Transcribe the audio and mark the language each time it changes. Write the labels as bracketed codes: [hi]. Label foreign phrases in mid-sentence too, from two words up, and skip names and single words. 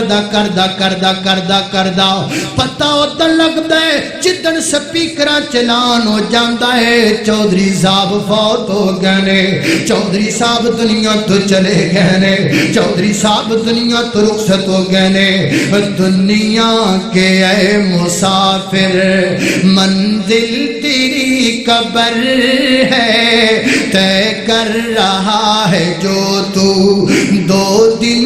[pa] پتہ ادن لگدا ہے جدن سپیکراں چلان ہو جاندا ہے چودھری صاحب فوت ہو گئے نے چودھری صاحب دنیا تو چلے گئے نے چودھری صاحب دنیا تو رخصت ہو گئے نے [ur] دنیا کے اے مسافر منزل تیری قبر ہے طے کر رہا ہے جو تو 2 دن